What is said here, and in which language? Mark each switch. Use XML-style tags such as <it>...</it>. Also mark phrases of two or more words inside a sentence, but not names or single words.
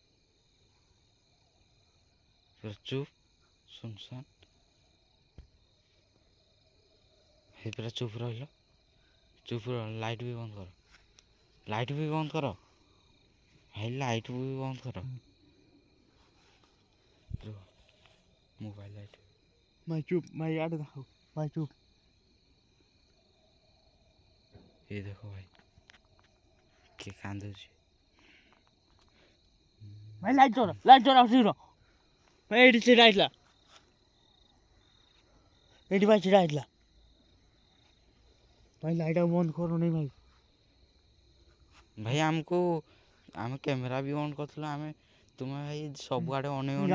<or>ଚୁପ୍ ଶୁନଶାନ ଭାଇ ପୁରା ଚୁପ୍ ରହିଲ ଲାଇଟ୍ ବି ବନ୍ଦ କର ଭାଇ ଲାଇଟ୍ ବି ବନ୍ଦ କର</or> <en>mobile light</en> <or>ଭାଇ ଚୁପ୍ ଭାଇ ଇଆଡ଼େ ଦେଖ ଭାଇ ଚୁପ୍</or> <hi>ये देखो भाई</hi> <or>କିଏ କାନ୍ଦୁଛି ଭାଇ ଲାଇଟ୍ ଚୋର ଶୀଘ୍ର ଭାଇ ଏଇଠି ଛିଡ଼ା ହେଇଥିଲା ଏଇଠି ଭାଇ ଛିଡ଼ା ହେଇଥିଲା ଭାଇ ଲାଇଟ୍ ଆଉ ବନ୍ଦ କରୁନି ଭାଇ ଭାଇ ଆମକୁ ଆମେ କ୍ୟାମେରା ବି ଅନ୍ କରିଥିଲୁ ଆମେ ତୁମେ ଭାଇ ସବୁଆଡ଼େ ଅନେଇ ଅନେଇ</or>